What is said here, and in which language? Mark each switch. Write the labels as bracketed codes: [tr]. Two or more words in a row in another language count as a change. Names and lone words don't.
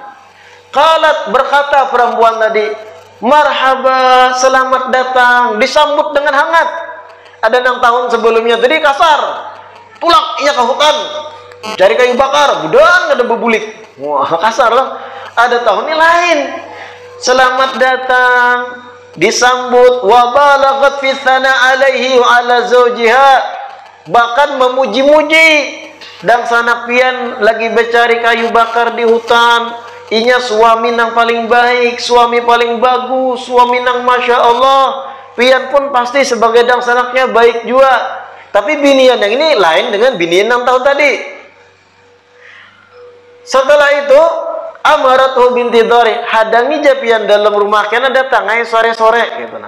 [bjn] Qalat, berkata perempuan tadi, marhaba, selamat datang, disambut dengan hangat. Ada nang tahun sebelumnya tadi kasar, tulak iya ke hutan, cari kayu bakar, budan ada bebulik. Wah, kasar loh. Ada tahun ini lain, selamat datang, disambut, [ar] وبالغت في الثناء عليه وعلى زوجها, [bjn] bahkan memuji-muji. Dan sanak pian lagi mencari kayu bakar di hutan. Inya suami nang paling baik, suami paling bagus, suami nang [ar] ما شاء الله. [bjn] Pian pun pasti sebagai dang sanaknya baik juga. Tapi binian yang ini lain dengan binian 6 tahun tadi. Setelah itu, Amaratuhu binti Dhari, hadangi japian dalam rumah, kena datang ay sore-sore gitu nah.